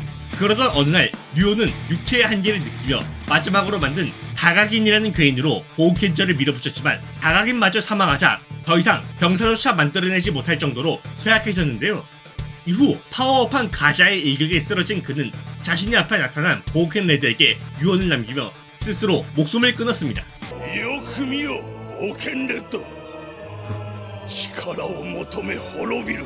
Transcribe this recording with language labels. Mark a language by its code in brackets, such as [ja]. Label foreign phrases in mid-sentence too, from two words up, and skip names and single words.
[ko] 그러던 어느 날 류오는 육체의 한계를 느끼며 마지막으로 만든 다각인이라는 괴인으로 보우켄저를 밀어붙였지만 다각인마저 사망하자 더 이상 병사조차 만들어내지 못할 정도로 쇠약해졌는데요. 이후 파워업한 가자의 일격에 쓰러진 그는 자신이 앞에 나타난 보우켄 레드에게 유언을 남기며 스스로 목숨을 끊었습니다. [ja] よく見よ冒険レッド。力を求め滅びる。